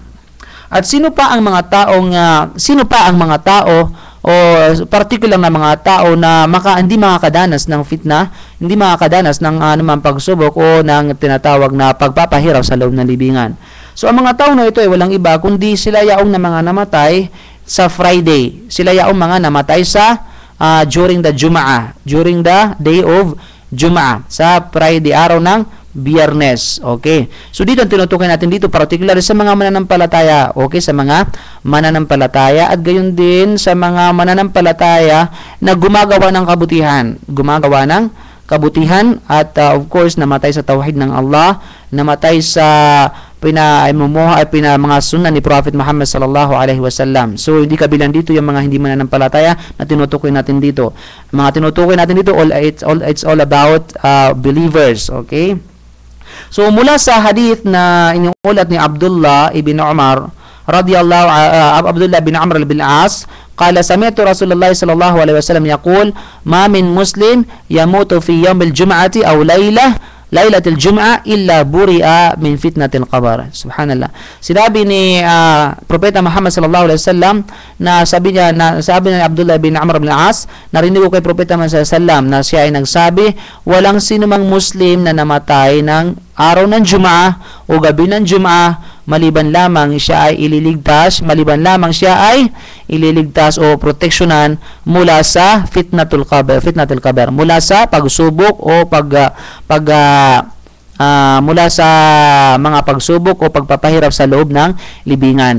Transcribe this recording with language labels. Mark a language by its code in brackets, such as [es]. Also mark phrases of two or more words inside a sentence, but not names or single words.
[tl] At sino pa ang mga tao o particular na mga tao na hindi makakadanas ng fitna, hindi makakadanas ng anumang pagsubok o ng tinatawag na pagpapahirap sa loob ng libingan? So ang mga tao na ito ay walang iba kundi sila yaong na mga namatay sa Friday. Sila yaong mga namatay sa [en] during the day of [tl] Jum'ah, sa Friday, araw ng Biyernes. Okay. So dito ang tinutukoy natin dito, particular sa mga mananampalataya. Okay, sa mga mananampalataya at gayon din sa mga mananampalataya na gumagawa ng kabutihan at [en] of course [tl] namatay sa tauhid ng Allah, namatay sa mga sunnah ni Prophet Muhammad [ar] صلى الله عليه وسلم. [tl] So hindi kabilang dito yung mga hindi mananampalataya na tinutukoy natin dito. Mga tinutukoy natin dito, [en] it's all about believers. Okay. [tl] So mula sa hadith na inuulat ni [ar] Abdullah ibn Umar Abdullah bin Amr bin As, قال سمعت رسول الله صلى الله عليه وسلم يقول ما من مسلم يموت في يوم الجمعة أو ليلة الجمعة إلا برئ من فتنة القبر. [tl] Subhanallah. Sinabi ni Propeta Muhammad [ar] صلى الله عليه وسلم [tl] na sabi ni Abdullah bin Amr bin As, narinig ko kay Propeta Muhammad [ar] صلى الله عليه وسلم [tl] na siya ay nagsabi, walang sinumang Muslim na namatay ng araw ng Jum'ah o gabi ng Jum'ah maliban lamang siya ay ililigtas o proteksyonan mula sa [ar] فتنة القبر, [tl] mula sa pagsubok o mula sa mga pagsubok o pagpapahirap sa loob ng libingan.